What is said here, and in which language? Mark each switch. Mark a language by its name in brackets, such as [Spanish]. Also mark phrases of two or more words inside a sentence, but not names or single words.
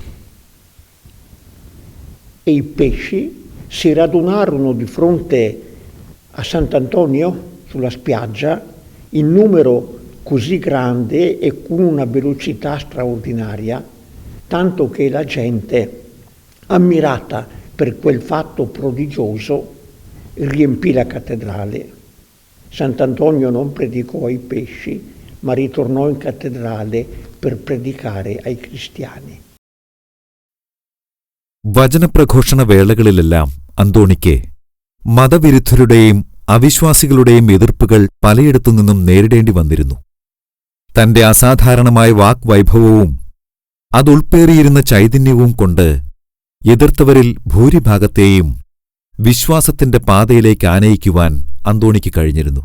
[Italian] E i pesci si radunarono di fronte a Sant'Antonio sulla spiaggia in numero così grande e con una velocità straordinaria, tanto che la gente, ammirata per quel fatto prodigioso, riempì la cattedrale. Sant'Antonio non predicò ai pesci, ma ritornò in cattedrale per predicare ai cristiani. [Malayalam] വചനപ്രഘോഷണ വേളകളിലെല്ലാം അന്തോണിക്ക് മതവിരുദ്ധരുടെയും അവിശ്വാസികളുടെയും എതിർപ്പുകൾ പലയിടത്തു നിന്നും നേരിടേണ്ടി വന്നിരുന്നു. തന്റെ അസാധാരണമായ വാക്വൈഭവവും അതുൾപ്പേറിയിരുന്ന ചൈതന്യവും കൊണ്ട് എതിർത്തവരിൽ ഭൂരിഭാഗത്തെയും വിശ്വാസത്തിന്റെ പാതയിലേക്ക് ആനയിക്കുവാൻ അന്തോണിക്ക് കഴിഞ്ഞിരുന്നു.